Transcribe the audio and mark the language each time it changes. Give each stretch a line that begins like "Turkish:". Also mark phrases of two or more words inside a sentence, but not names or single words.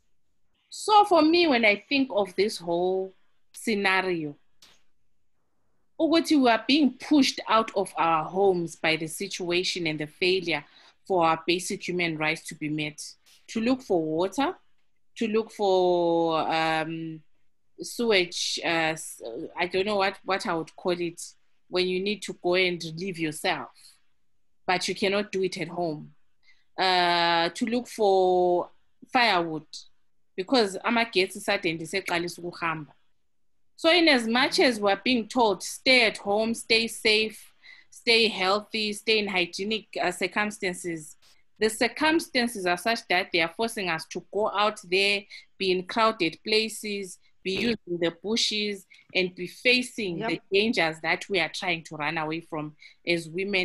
English: So for me, when I think of this whole scenario, we are being pushed out of our homes by the situation and the failure for our basic human rights to be met, to look for water, to look for sewage, I don't know what I would call it, when you need to go and relieve yourself, but you cannot do it at home. To look for firewood, because
Xhosa: amagetsi sade ndiseqalisa ukuhamba.
English: So in as much as we're being told, stay at home, stay safe, stay healthy, stay in hygienic circumstances, the circumstances are such that they are forcing us to go out there, be in crowded places, be using the bushes, and be facing the dangers that we are trying to run away from as women.